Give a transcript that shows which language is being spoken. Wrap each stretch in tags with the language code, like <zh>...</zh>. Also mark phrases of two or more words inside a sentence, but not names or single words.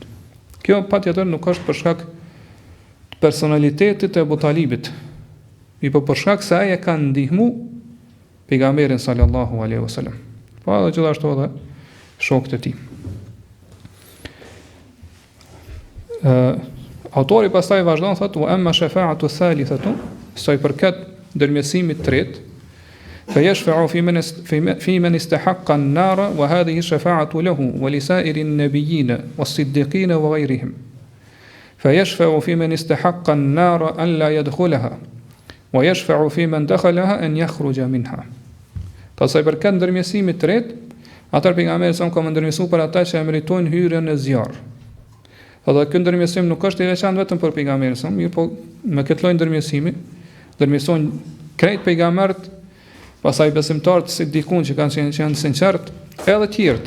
<sq>Kjo patjetër nuk është për shkak të personalitetit të Abu Talibit, por për shkak se ai e ka ndihmu pejgamberin</sq> <ar>صلى الله عليه وسلم.</ar> <sq>Po edhe gjithashtu edhe shokët e tij. Autori pastaj vazhdon thotë</sq> <ar>وأما الشفاعة الثالثة,</ar> <sq>sa i përket ndërmjetësimit tretë,</sq> <ar>فيشفع في من استحق النار وهذه الشفاعة له ولسائر النبيين والصديقين وغيرهم فيشفع في من استحق النار أن لا يدخلها ويشفع في من دخلها أن يخرج منها.</ar> <sq>Sa i përket ndërmjetësimit të tretë, atëherë pejgamberi sa ka ndërmjetësuar për ata që e meritojnë hyrjen në zjarr. Edhe ky ndërmjetësim nuk është i veçantë vetëm për pejgamberin sa, mirë po me këtë lloj ndërmjetësimi, ndërmjetësojnë krejt pejgamberët, pastaj besimtarët si dikun që janë sinqert, edhe të tjerët.</sq>